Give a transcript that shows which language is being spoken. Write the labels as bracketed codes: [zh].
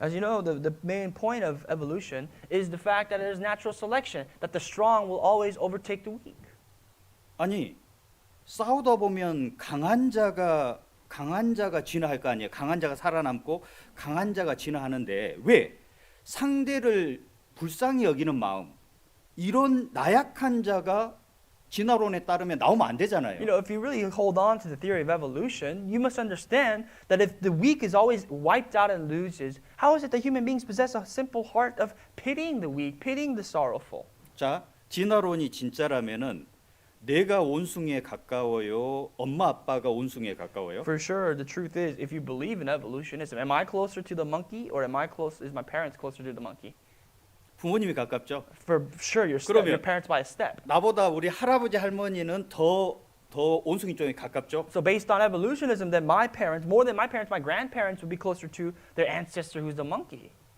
[en] As you know, the main point of evolution is the fact that there's natural selection, that the strong will always overtake the weak. [ko] 아니 싸우다 보면 강한 자가 진화할 거 아니에요. 강한 자가 살아남고 강한 자가 진화하는데 왜 상대를 불쌍히 여기는 마음 이런 나약한 자가 진화론에 따르면 나오면 안 되잖아요. [en] You know, if you really hold on to the theory of evolution, you must understand that if the weak is always wiped out and loses, how is it that human beings possess a simple heart of pitying the weak, pitying the sorrowful? [ko] 자, 진화론이 진짜라면은 내가 원숭이에 가까워요. 엄마 아빠가 원숭이에 가까워요. [en] For sure, the truth is, if you believe in evolutionism, am I closer to the monkey or is my parents closer to the monkey? [ko] 부모님이 가깝죠. [en] For sure, your [ko] 그러면- [en] parents by a step. [ko] 나보다 우리 할아버지 할머니는 더 원숭이 쪽에 가깝죠. [en] So based on evolutionism, then my parents, more than my parents, my grandparents would be closer to their ancestor who's the monkey.